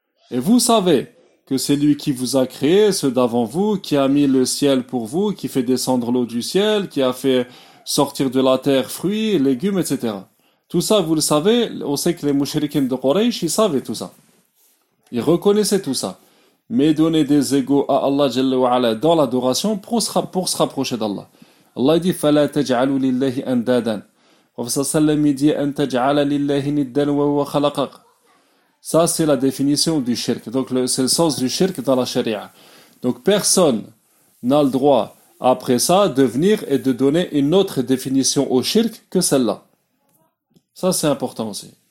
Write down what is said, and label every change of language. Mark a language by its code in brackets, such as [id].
[fr] Et vous savez que c'est lui qui vous a créé, ceux d'avant vous, qui a mis le ciel pour vous, qui fait descendre l'eau du ciel, qui a fait sortir de la terre fruits, légumes, etc. Tout ça, vous le savez, on sait que les mouchriquins de Quraysh, ils savaient tout ça. Ils reconnaissaient tout ça. Mais donner des égaux à Allah Jalla wa Ala dans l'adoration pour se rapprocher d'Allah. Allah dit, [ar] فَلَا تَجْعَلُوا لِلَّهِ أَنْدَادًا. [fr] Professeur Sallam il dit [ar] أَنْ تَجْعَلَ لِلَّهِ نِدًّا وَهُوَ خَلَقَكَ. [fr] Ça, c'est la définition du shirk. Donc, c'est le sens du shirk dans la charia. Donc, personne n'a le droit, après ça, de venir et de donner une autre définition au shirk que celle-là. Ça, c'est important aussi.